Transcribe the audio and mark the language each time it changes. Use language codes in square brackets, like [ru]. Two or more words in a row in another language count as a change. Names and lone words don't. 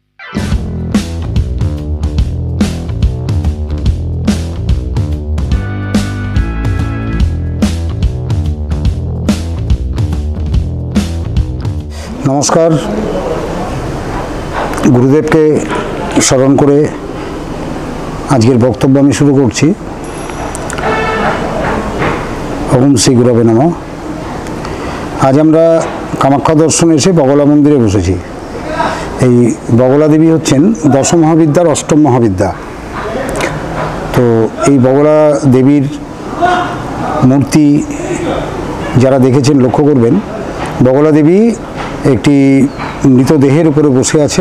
[bn] नमस्कार। গুরুদেব কে স্মরণ করে আজকের বক্তব্য আমি শুরু করছি। [sa] ओम श्री गुरवे नमः। [bn] আজ আমরা কামাখ্যা দর্শন এসে বগলা মন্দিরে বসেছি। এই বগলা দেবী হচ্ছেন দশ মহাবিদ্যার অষ্টম মহাবিদ্যা। তো এই বগলা দেবীর মূর্তি যারা দেখেছেন লক্ষ্য করবেন, বগলা দেবী একটি মৃতদেহের উপরে বসে আছেন।